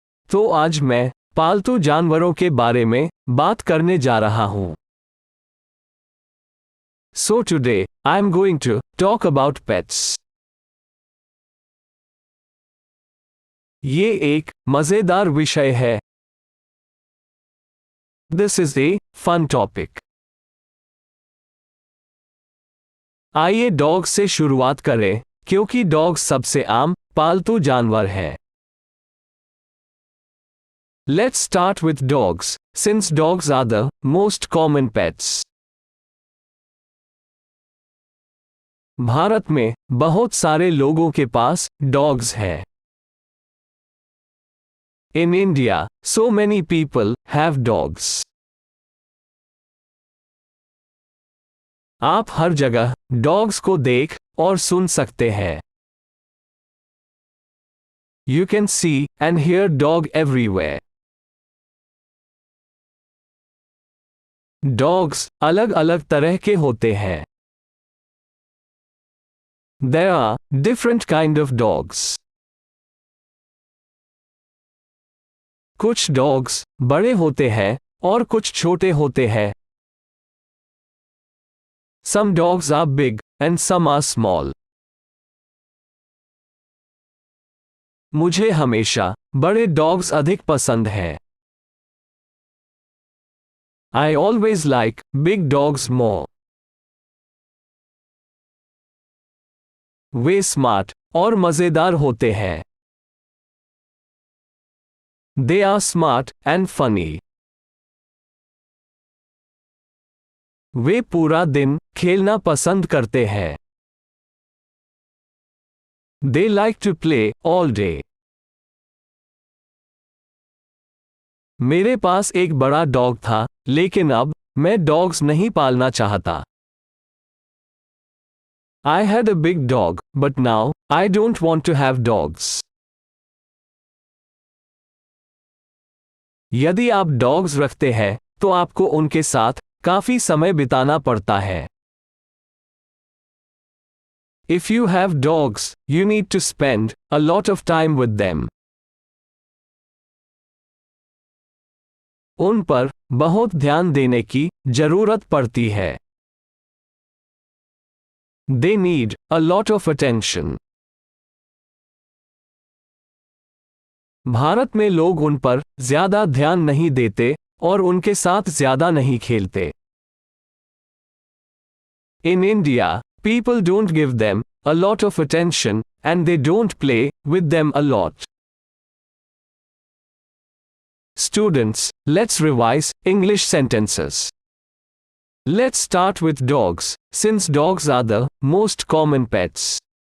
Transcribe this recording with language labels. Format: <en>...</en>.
<hi>तो आज मैं पालतू जानवरों के बारे में बात करने जा रहा हूँ।</hi> <en>So today, I'm going to talk about pets.</en> <hi>ये एक मजेदार विषय है।</hi> <en>This is a fun topic.</en> <hi>आइए डॉग से शुरुआत करें, क्योंकि डॉग सबसे आम पालतू जानवर है।</hi> <en>Let's start with dogs, since dogs are the most common pets.</en> <hi>Bharat में बहुत सारे लोगों के पास डॉग्स हैं।</hi> <en>In India, so many people have dogs.</en> <hi>आप हर जगह डॉग्स को देख और सुन सकते हैं।</hi> <en>You can see and hear dog everywhere.</en> <hi>Dogs अलग अलग तरह के होते हैं।</hi> <en>There are different kind of dogs.</en> <hi>कुछ डॉग्स बड़े होते हैं और कुछ छोटे होते हैं।</hi> <en>Some dogs are big and some are small.</en> <hi>मुझे हमेशा बड़े डॉग्स अधिक पसंद हैं।</hi> <en>I always like big dogs more.</en> <hi>Way smart और मजेदार होते हैं।</hi> <en>They are smart and funny.</en> <hi>वे पूरा दिन खेलना पसंद करते हैं।</hi> <en>They like to play all day.</en> <hi>मेरे पास एक बड़ा डॉग था, लेकिन अब मैं डॉग्स नहीं पालना चाहता।</hi> <en>I had a big dog, but now I don't want to have dogs.</en> <hi>यदि आप डॉग्स रखते हैं, तो आपको उनके साथ काफी समय बिताना पड़ता है।</hi> <en>If you have dogs, you need to spend a lot of time with them.</en> <hi>उन पर बहुत ध्यान देने की जरूरत पड़ती है।</hi> <en>They need a lot of attention.</en> <hi>Bharat में लोग उन पर ज्यादा ध्यान नहीं देते और उनके साथ ज्यादा नहीं खेलते।</hi> <en>In India, people don't give them a lot of attention and they don't play with them a lot. Students, let's revise English sentences. Let's start with dogs, since dogs are the most common pets.</en>